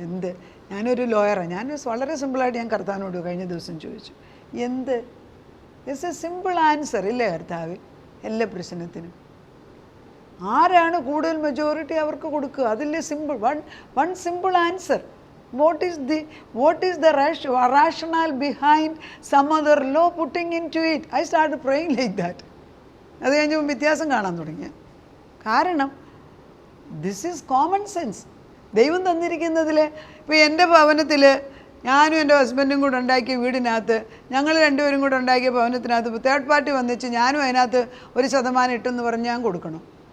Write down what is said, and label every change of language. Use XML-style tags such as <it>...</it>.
<ml>എന്ത്, ഞാനൊരു ലോയറാണ്, ഞാൻ വളരെ സിമ്പിളായിട്ട് ഞാൻ കർത്താവിനോട് കഴിഞ്ഞ ദിവസം ചോദിച്ചു, എന്ത്</ml> <en>it's a simple answer</en> <ml>ഇല്ലേ കർത്താവ് എല്ലാ പ്രശ്നത്തിനും? ആരാണ് കൂടുതൽ മെജോറിറ്റി അവർക്ക് കൊടുക്കുക, അതില്ലേ simple,</ml> <en>One simple answer. What is the rationale behind some other law putting into it? I started praying like that.</en> <ml>അത് കഴിഞ്ഞപ്പോൾ വ്യത്യാസം കാണാൻ തുടങ്ങി. കാരണം</ml> <en>This is common sense.</en> <ml>ദൈവം തന്നിരിക്കുന്നതിൽ ഇപ്പോൾ എൻ്റെ ഭവനത്തിൽ ഞാനും എൻ്റെ ഹസ്ബൻഡും കൂടെ ഉണ്ടാക്കിയ വീടിനകത്ത്, ഞങ്ങൾ രണ്ടുപേരും കൂടെ ഉണ്ടാക്കിയ ഭവനത്തിനകത്ത് തേർഡ് പാർട്ടി വന്നിച്ച് ഞാനും അതിനകത്ത് 1% ഇട്ടെന്ന് പറഞ്ഞ് ഞാൻ കൊടുക്കണം?</ml>